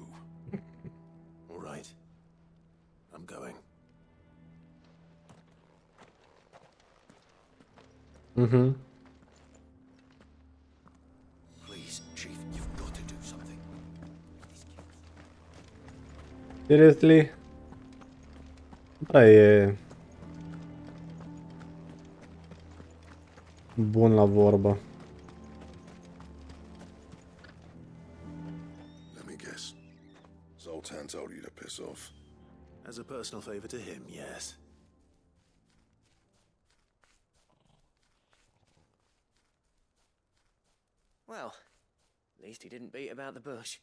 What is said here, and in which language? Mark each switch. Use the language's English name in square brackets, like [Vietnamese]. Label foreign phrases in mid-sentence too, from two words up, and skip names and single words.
[English] All right. I'm going. Mhm. Please, Chief, you've got to do something. Seriously? [Romanian] Da, e bun la vorbă. [English] Let me guess. Zoltan told you to piss off. As a personal favor to him, yes. Well, at least he didn't beat about the bush.